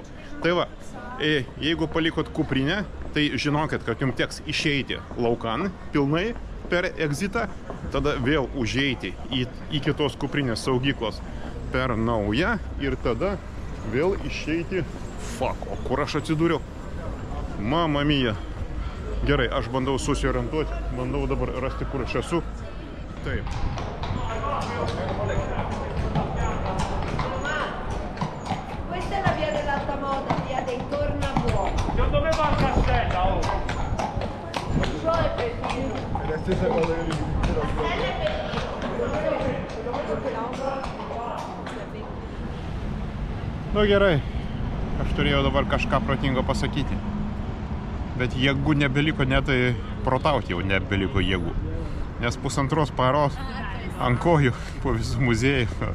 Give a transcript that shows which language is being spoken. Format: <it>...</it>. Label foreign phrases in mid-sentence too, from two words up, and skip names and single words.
<lt>Tai va, jeigu palikot kuprinę, tai žinokit, kad jums teks išeiti laukan pilnai per exitą, tada vėl užeiti į kitos kuprinės saugyklos per naują ir tada vėl išeiti. Fuck, o kur aš atsidūriau?</lt> <it>Mamma mia.</it> <lt>Gerai, aš bandau susiorientuoti, bandau dabar rasti, kur aš esu. Taip.</lt> <it>Questa è la via dell'alta moda, via dei Tornabuoni. Dove va il castello? È la stessa cosa che</it> <lt>Nu gerai, aš turėjau dabar kažką protingo pasakyti. Bet jėgų nebeliko, net protauti jau nebeliko jėgų. Nes pusantros paros ant kojų po visų muziejų.</lt>